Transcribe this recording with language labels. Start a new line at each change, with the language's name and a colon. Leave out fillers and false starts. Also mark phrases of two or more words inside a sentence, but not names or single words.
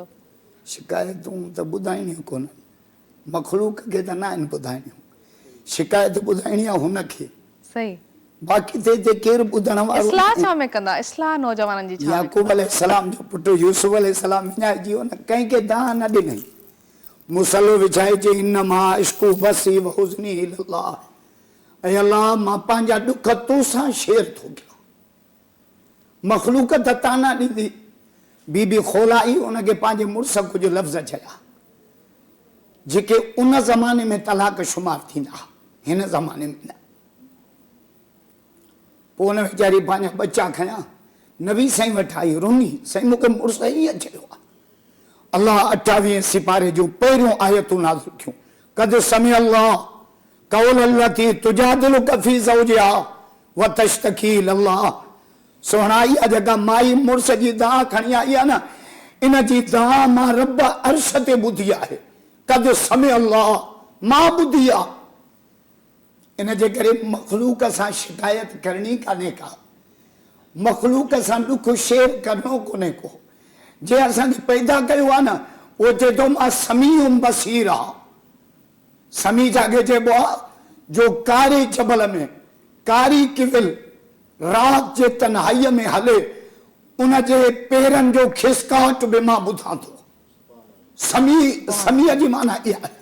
Sindhi: शिकायतूं त ॿुधाइणियूं कोन मखलूक खे त न आहिनि ॿुधाइणियूं शिकायत ॿुधाइणी आहे हुनखे सही बाक़ी ते केरु ॿुधण वारो इस्लाह छा में कंदा इस्लाह नौजवाननि जी छा में याकूब अलैहिस्सलाम जो पुटु यूसुफ अलैहिस्सलाम विञाइजी वियो न कंहिंखे दाह न ॾिनई मुसलो विछाए चई
Arabic: إنما أشكو بثي وحزني إلى الله
Sindhi: ऐं अलाह मां पंहिंजा ॾुख तोसां शेयर थो कयां मखलूक त ताना ॾींदी बीबी खोलाई उनखे पंहिंजे मुड़ुस कुझु लफ़्ज़ चया जेके उन ज़माने में तलाक शुमार थींदा हिन ज़माने में न पोइ उन वीचारी पंहिंजा बच्चा खयां नबी साईं वटि आई रुनी साईं मूंखे मुड़ुस ईअं चयो आहे अल्लाह 28 सिपारे जूं पहिरियों आयतूं नाज़िल थियूं
Arabic: قد سمع الله قول التي تجادلك في زوجها وتشتكي إلى الله
Sindhi: सोहणा इहा जेका माई मुड़ुस जी दाह खणी आई आहे न इन जी दाह मां रब अर्श ते ॿुधी आहे
Arabic: قد سمع الله
Sindhi: मां ॿुधी आहे इन जे करे मखलूक सां शिकायत करणी कान्हे का मखलूक सां ॾुख शेयर करणो कोन्हे को जे असांखे पैदा कयो आहे न उहो चए थो मां
Arabic: سميع بصير
Sindhi: आहे समी जाके चइबो आहे जो कारी जबल में कारी किविल राति जे तन्हाईअ में हले उन जे पेरनि जो खिसकाहट बि मां ॿुधां थो समीअ जी माना इहा आहे